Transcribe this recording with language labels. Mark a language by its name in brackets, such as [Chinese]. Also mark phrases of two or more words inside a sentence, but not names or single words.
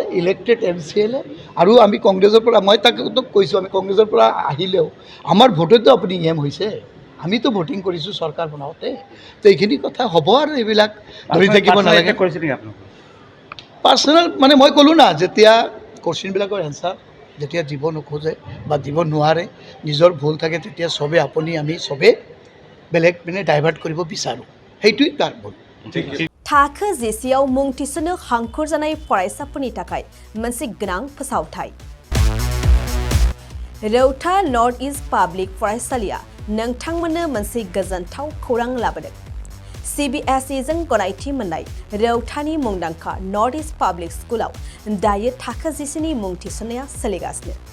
[Assamese] ইলেক্টেড MCLA আৰু আমি কংগ্ৰেছৰ পৰা মই তাক কৈছোঁ আমি কংগ্ৰেছৰ পৰা আহিলেও আমাৰ ভোটতো আপুনি হৈছে আমিতো ভোটিং কৰিছোঁ চৰকাৰ বনাওঁতে তো এইখিনি কথা হ'ব আৰু এইবিলাক ধৰি থাকিব নালাগে পাৰ্চনেল মানে মই ক'লোঁ না যেতিয়া কোশ্চিনবিলাকৰ এনচাৰ যেতিয়া দিব নোখোজে বা দিব নোৱাৰে নিজৰ ভুল থাকে তেতিয়া চবে আমি চবে বেলেগ পিনে ডাইভাৰ্ট কৰিব বিচাৰোঁ সেইটোৱেই তাৰ ভুল [Bodo] थाखो जिसेआव मुं थिसननो हांखुर जानाय फरायसाफोरनि थाखाय मोनसे गोनां फोसावथाय रौता नर्थ इस्ट पाब्लिक फरायसालिया नोंथांमोननो मोनसे गोजोनथाव खौरां लाबोदों CBSE जों गनायथि मोननाय रौतानि मुंदांखा नर्थ इस्ट पाब्लिक स्कुलाव दायो थाखो जिसेनि मुं थिसननाया सोलिगासिनो